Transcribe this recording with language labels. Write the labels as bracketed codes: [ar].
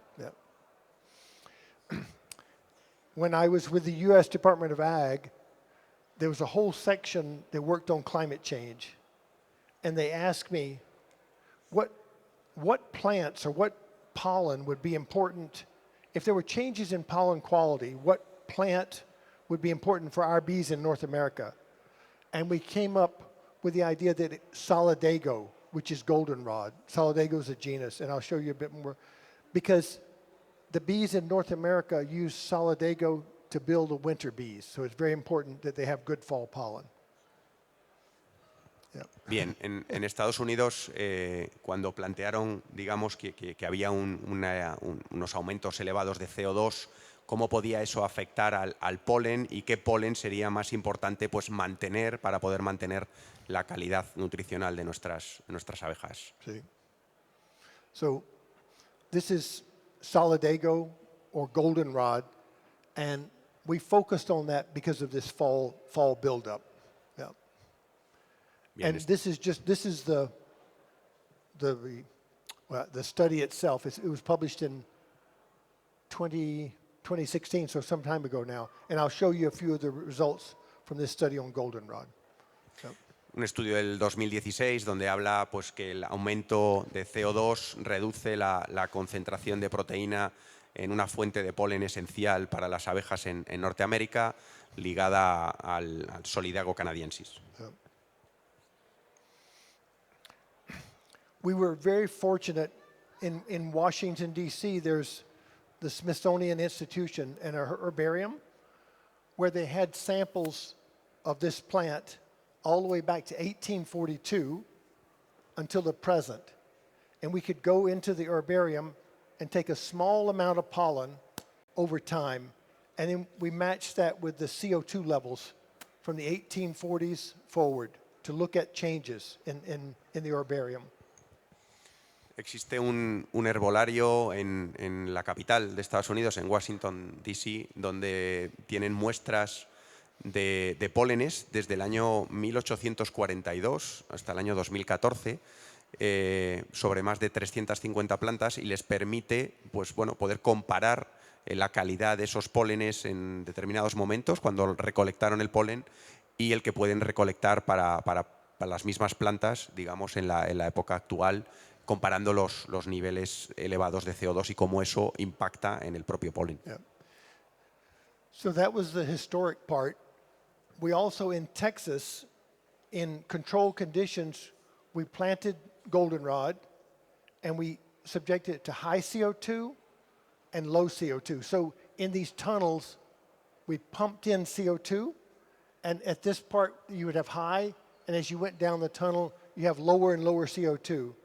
[en] Yeah. When I was with the U.S. Department of Ag, there was a whole section that worked on climate change. And they asked me, what plants or what pollen would be important, if there were changes in pollen quality, what plant would be important for our bees in North America? And we came up with the idea that Solidago which is goldenrod. Solidago is a genus, and I'll show you a bit more. Because the bees in North America use Solidago to build the winter bees, so it's very important that they have good fall pollen. Yeah. [es] Bien, en Estados Unidos, cuando plantearon, digamos, que había unos aumentos elevados de CO2, cómo podía eso afectar al polen y qué polen sería más importante pues, mantener para poder mantener la calidad nutricional de nuestras abejas. [en] See? So this is Solidago or goldenrod, and we focused on that because of this fall buildup. Yeah. [es] Bien, [en] And this is the study itself. It was published in 2016, so some time ago now. And I'll show you a few of the results from this study on goldenrod. So, [es] un estudio del 2016 donde habla pues, que el aumento de CO2 reduce la concentración de proteína en una fuente de polen esencial para las abejas en Norteamérica, ligada al Solidago canadiensis. [en] so. We were very fortunate in Washington, D.C., there's the Smithsonian Institution and a herbarium where they had samples of this plant all the way back to 1842 until the present. And we could go into the herbarium and take a small amount of pollen over time, and then we matched that with the CO2 levels from the 1840s forward to look at changes in the herbarium. [es] Existe un herbolario en la capital de Estados Unidos, en Washington, D.C., donde tienen muestras de pólenes desde el año 1842 hasta el año 2014 sobre más de 350 plantas y les permite pues, bueno, poder comparar la calidad de esos pólenes en determinados momentos cuando recolectaron el polen y el que pueden recolectar para las mismas plantas, digamos, en la época actual, comparando los niveles elevados de CO2 y cómo eso impacta en el propio polen. [en] Yeah. So that was the historic part. We also, in Texas, in controlled conditions, we planted goldenrod and we subjected it to high CO2 and low CO2. So in these tunnels, we pumped in CO2, and at this part, you would have high, and as you went down the tunnel, you have lower and lower CO2.